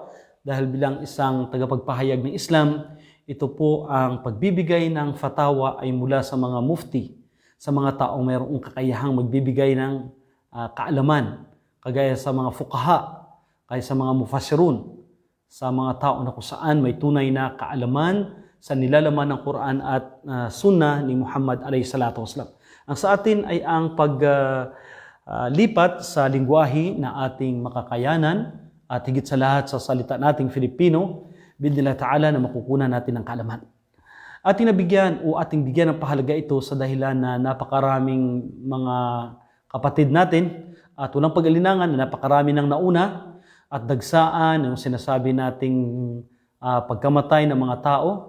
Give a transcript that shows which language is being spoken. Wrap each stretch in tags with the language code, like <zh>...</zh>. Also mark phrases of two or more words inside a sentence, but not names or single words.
<tl>Dahil bilang isang tagapagpahayag ng Islam, ito po ang pagbibigay ng fatawa ay mula sa mga mufti, sa mga taong mayroong kakayahang magbibigay ng kaalaman, kagaya sa mga fuqaha, kaya sa mga mufassirun, sa mga tao na kung saan may tunay na kaalaman sa nilalaman ng Quran at Sunnah ni Muhammad</tl> <ar>عليه الصلاة والسلام.</ar> <tl>Ang sa atin ay ang paglipat sa lingwahe na ating makakayanan at higit sa lahat sa salita nating Filipino,</tl> <ar>بإذن الله تعالى</ar> <tl>na makukunan natin ng kaalaman. Ating nabigyan o ating bigyan ng pahalaga ito sa dahilan na napakaraming mga kapatid natin at walang pag-alinangan na napakarami ng nauna at dagsaan yung sinasabi nating pagkamatay ng mga tao.</tl>